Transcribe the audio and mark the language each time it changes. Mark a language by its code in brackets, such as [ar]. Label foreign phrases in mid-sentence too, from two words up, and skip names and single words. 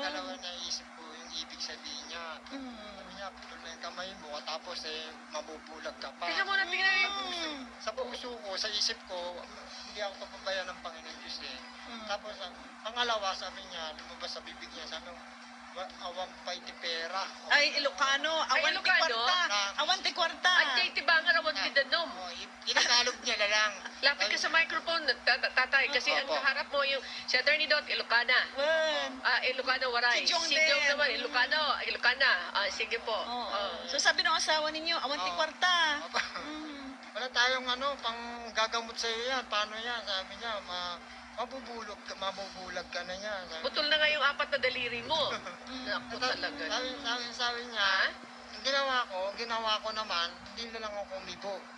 [tl] Dalawa naisip ko yung ibig sabihin niya. Sabi niya, putol na yung kamay mo, tapos mabubulag ka pa. Tingnan mo na, tingnan yung... Sa puso ko, sa isip ko, hindi ako papabayaan ng Panginoon Diyos eh. Tapos, pangalawa, sabi niya, lumabas sa bibig niya, sabi niya, [ilo] awang pay ti pera. [tl] Ay, Ilocano. [ilo] Awan ti [tl] Ilocano? [ilo] kwarta. Awan ti kwarta. [tl] At kay Tibangan naman tidanom. Ginagalog niya na lang. Lapit ka sa microphone, tatay, kasi ang Opo. kaharap mo yung si Attorney Dot, Ilocana. [ilo] Wen. [tl] Ilocano Waray. Si Jong Si Jong din. naman, Ilocana. Sige po. Oo. So sabi ng asawa ninyo, [ilo] awan ti [tl] Oo. [ilo] kwarta. [tl] Opo. Wala tayong pang gagamot sa iyo yan. Paano yan? Sabi niya, mabubulag ka na yan. Putol na nga yung 4 na daliri mo. Naku talaga. Sabi niya, ang ginawa ko naman, hindi na lang ako umibo.